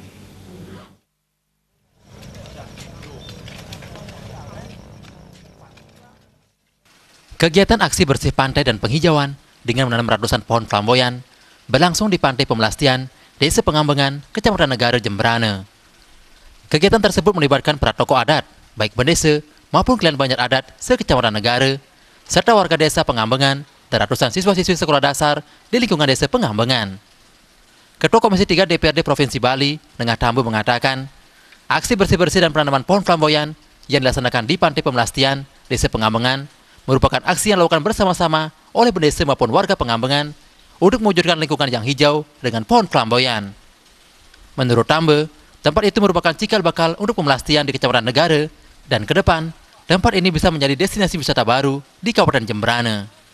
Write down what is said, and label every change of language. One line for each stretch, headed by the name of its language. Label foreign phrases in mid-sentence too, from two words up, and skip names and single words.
Indonesian: Kegiatan aksi bersih pantai dan penghijauan dengan menanam ratusan pohon flamboyan berlangsung di Pantai Pemelastian, Desa Pengambengan, Kecamatan Negara, Jemberana. Kegiatan tersebut melibatkan para tokoh adat, baik bendesa maupun klien banjar adat se-Kecamatan Negara, serta warga desa Pengambengan dan ratusan siswa-siswi sekolah dasar di lingkungan desa Pengambengan. Ketua Komisi 3 DPRD Provinsi Bali, Nengah Tamba mengatakan, aksi bersih-bersih dan penanaman pohon flamboyan yang dilaksanakan di Pantai Pemelastian, Desa Pengambengan, merupakan aksi yang dilakukan bersama-sama oleh bendesa maupun warga Pengambengan untuk mewujudkan lingkungan yang hijau dengan pohon flamboyan. Menurut Tamba, tempat itu merupakan cikal bakal untuk pemelastian di Kecamatan Negara, dan ke depan, tempat ini bisa menjadi destinasi wisata baru di Kabupaten Jemberana.